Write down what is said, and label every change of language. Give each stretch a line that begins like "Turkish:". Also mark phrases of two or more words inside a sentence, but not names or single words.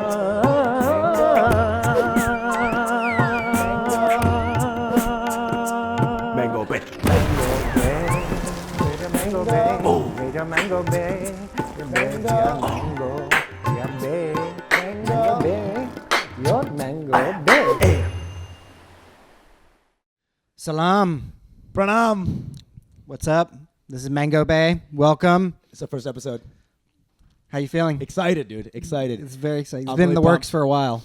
English: Mango Bay. Mango Bay, Mango Bay, Mango Bay, Mango Bay, your Mango Bay. Salam. Pranav. What's up? This is Mango Bay. Welcome. It's the first episode. How you feeling? Excited, dude. Excited. It's very exciting. It's I'm been in really the works pumped. for a while.